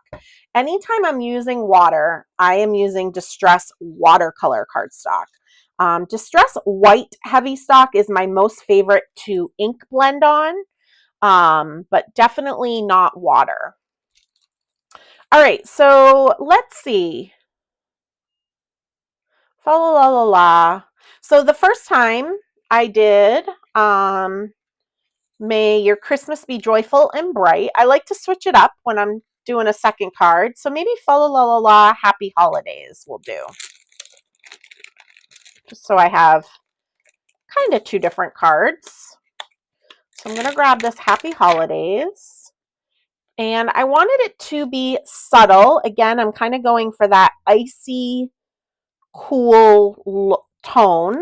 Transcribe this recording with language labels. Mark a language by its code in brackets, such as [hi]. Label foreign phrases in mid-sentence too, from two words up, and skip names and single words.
[en] Anytime I'm using water, I am using Distress Watercolor cardstock. Distress White Heavy Stock is my most favorite to ink blend on, but definitely not water. All right, so let's see. Fa la la la la. So the first time I did May Your Christmas Be Joyful and Bright. I like to switch it up when I'm doing a second card. So maybe Fa la la la la Happy Holidays will do. Just so I have kind of 2 different cards. So I'm going to grab this Happy Holidays. And I wanted it to be subtle. Again, I'm kind of going for that icy, cool tone.